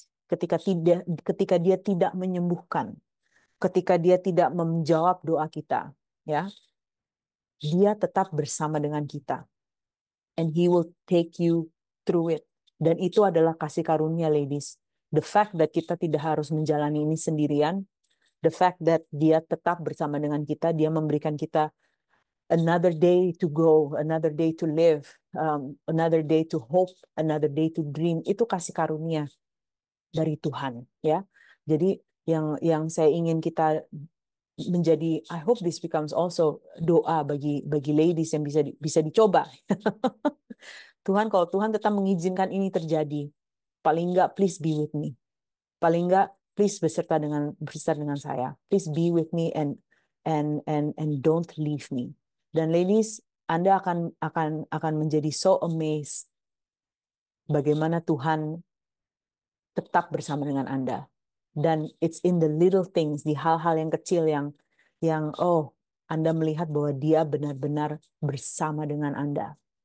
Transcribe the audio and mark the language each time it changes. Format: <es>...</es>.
<id>Ketika dia tidak menyembuhkan, ketika dia tidak menjawab doa kita, ya, dia tetap bersama dengan kita.</id> <en>And he will take you through it.</en> <id>Dan itu adalah kasih karunia, ladies.</id> <en>The fact that</en> <id>kita tidak harus menjalani ini sendirian,</id> <en>the fact that</en> <id>dia tetap bersama dengan kita, dia memberikan kita</id> <en>another day to go, another day to live, another day to hope, another day to dream.</en> <id>Itu kasih karunia dari Tuhan, ya. Jadi yang saya ingin kita menjadi,</id> <en>I hope this becomes also</en> <id>doa bagi ladies yang bisa dicoba. Tuhan, kalau Tuhan tetap mengizinkan ini terjadi, paling enggak</id> <en>please be with me.</en> <id>Paling enggak please beserta dengan saya.</id> <en>Please be with me and don't leave me.</en> <id>Dan ladies, Anda akan menjadi</id> <en>so amazed</en> <id>bagaimana Tuhan tetap bersama dengan Anda. Dan</id> <en>it's in the little things,</en> <id>di hal-hal yang kecil yang Anda melihat bahwa dia benar-benar bersama dengan Anda.</id>